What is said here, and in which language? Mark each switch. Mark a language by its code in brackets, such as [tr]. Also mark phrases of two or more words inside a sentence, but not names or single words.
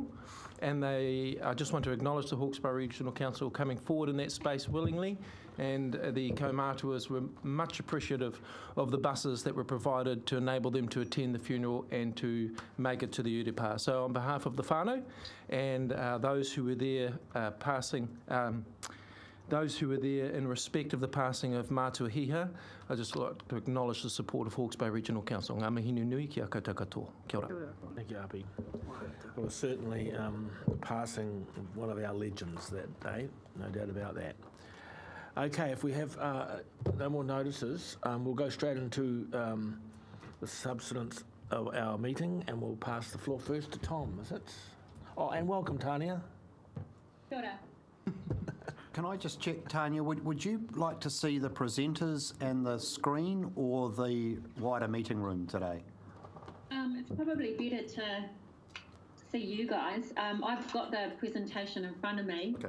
[en] And I just want to acknowledge the Hawke's Bay Regional Council coming forward in that space willingly, and the kaumātuas were much appreciative of the buses that were provided to enable them to attend the funeral and to make it to the urepa. So on behalf of the whānau and those who were there those who were there in respect of the passing of Mātua Hiha, I'd just like to acknowledge the support of Hawke's Bay Regional Council. [mi] Ngā mihi nui ki a koutou katoa. Kia ora. [en] Thank you, Api. It was certainly passing one of our legends that day, no doubt about that. Okay, if we have no more notices, we'll go straight into the substance of our meeting, and we'll pass the floor first to Tom, is it? Oh, and welcome, Tanya. [mi] Kia ora. [en] Can I just check, Tanya, would you like to see the presenters and the screen or the wider meeting room today? It's probably better to see you guys. I've got the presentation in front of me. Okay.